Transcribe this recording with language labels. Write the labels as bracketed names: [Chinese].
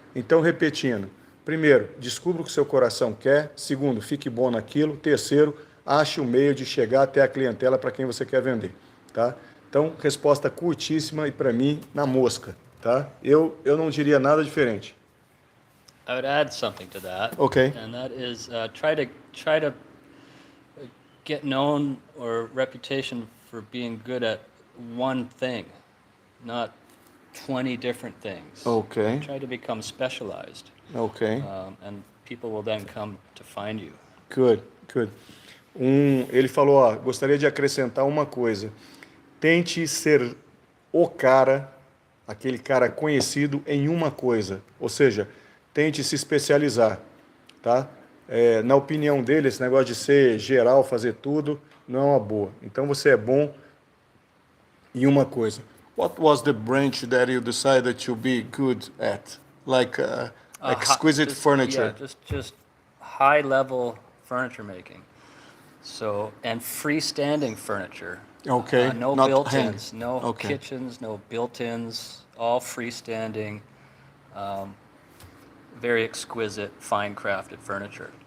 [Portuguese] Então, repetindo, primeiro, descubra o que seu coração quer. Segundo, fique bom naquilo. Terceiro, ache um meio de chegar até a clientela para quem você quer vender, tá? Então, resposta curtíssima e para mim, na mosca, tá? Eu não diria nada diferente. [English] I would add something to that. Okay. And that is try to get known or reputation for being good at one thing, not 20 different things. Okay. Try to become specialized. Okay. And people will then come to find you. Good. [Portuguese] Ele falou, ó, gostaria de acrescentar uma coisa. Tente ser o cara, aquele cara conhecido em uma coisa. Ou seja, tente se especializar, tá? Na opinião dele, esse negócio de ser geral, fazer tudo, não é uma boa. Então, você é bom em uma coisa. [English] What was the branch that you decided to be good at? Like exquisite furniture? Yeah, just high-level furniture making. So, and freestanding furniture. Okay. No Not built-ins, hang. no Okay. kitchens, no built-ins, all freestanding, very exquisite, fine-crafted furniture.